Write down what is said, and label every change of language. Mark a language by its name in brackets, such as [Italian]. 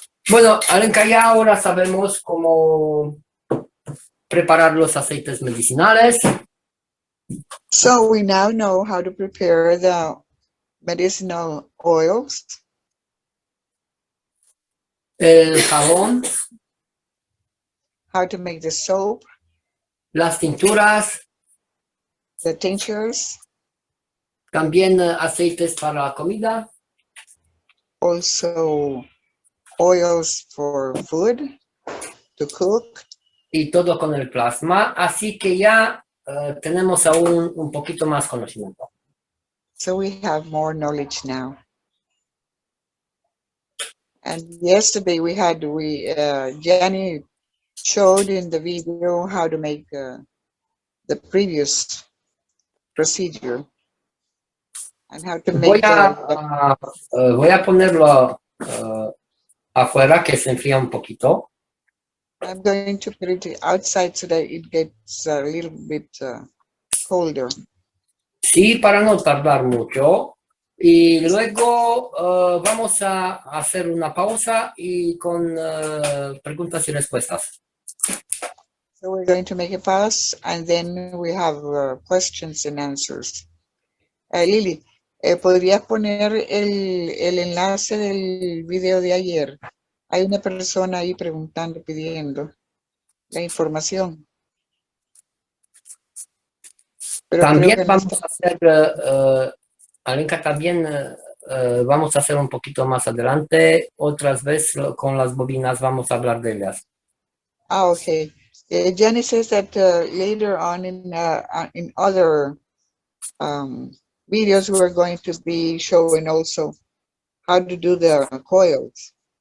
[Spanish] Bueno, Alenka, ya ahora sabemos cómo preparar los aceites medicinales. [English] So we now know how to prepare the medicinal oils, [Spanish] El jabón, [English] how to make the soap, [Spanish] las tinturas, [English] the tinctures, [Spanish] también aceites para la comida. [English] also oils for food, to cook. [Spanish] Y todo con el plasma. Así que ya tenemos aún un poquito más conocimiento. [English] So we have more knowledge now. And yesterday Giani showed in the video how to make the previous procedure and how to [Spanish] Voy [English] make [Spanish] voy a ponerlo afuera, que se enfría un poquito. [English] I'm going to put it outside so that it gets a little bit colder. [Spanish] Sí, para no tardar mucho. Y luego vamos a hacer una pausa y con preguntas y respuestas. [English] So we're going to make a pause and then we have questions and answers. [Spanish] Lili, ¿podrías poner el enlace del video de ayer? Hay una persona ahí preguntando, pidiendo la información. Pero También creo que no vamos está. a hacer, Alenka, también vamos a hacer un poquito más adelante. Otras veces con las bobinas vamos a hablar de ellas. [English] Ah, okay. Gianni says that later on in other videos, we're going to be showing also how to do the coils.